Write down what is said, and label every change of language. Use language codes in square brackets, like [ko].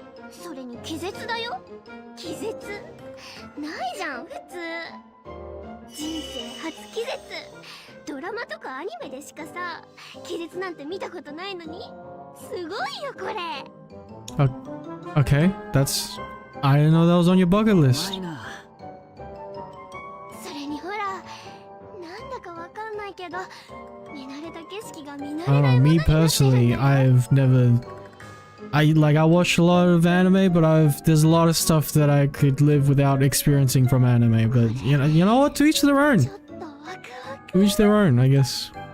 [ja] それに気絶だよ。気絶ないじゃん普通。人生初気絶。ドラマとかアニメでしかさ、気絶なんて見たことないのに、すごいよこれ。 [en] Okay, that's. I didn't know that was on your bucket list. [ja] それにほら、なんだかわかんないけど、見慣れた景色が見慣れないものになってる。 [en] Me personally, I've never. I watch a lot of anime, but there's a lot of stuff that I could live without experiencing from anime. But you know what? To each their own. To each their own, I guess.